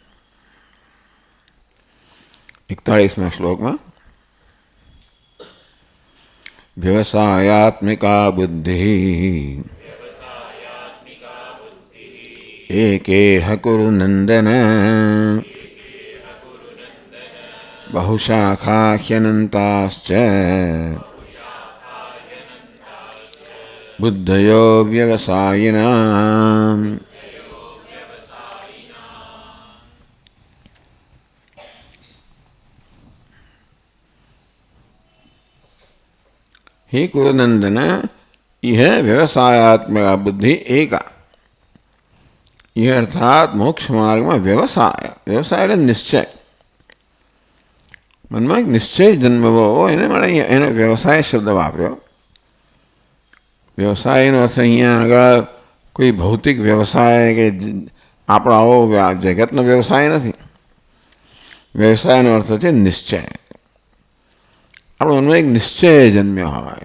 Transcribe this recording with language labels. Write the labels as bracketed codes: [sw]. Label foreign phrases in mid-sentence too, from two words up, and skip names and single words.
[gu] 41મા શ્લોકમાં, [sa] व्यवसायात्मिका बुद्धि एकेह कुरु नंदन बहुशाखा ह्यनंताश्च बुद्धयो व्यवसायिनां. [hi] हे कुरुनंदन, यह व्यवसायात्मक बुद्धि एका, यह अर्थात मोक्ष मार्ग में व्यवसाय, व्यवसाय [gu] એટલે નિશ્ચય, મનમાં એક નિશ્ચય જન્મવો એને માટે એને વ્યવસાય શબ્દ વાપર્યો. વ્યવસાયનો અર્થ અહીંયા આગળ કોઈ ભૌતિક વ્યવસાય કે આપણો આવો જગતનો વ્યવસાય નથી. વ્યવસાયનો અર્થ છે નિશ્ચય. આપણો મનમાં એક નિશ્ચય જન્મ્યો હોય.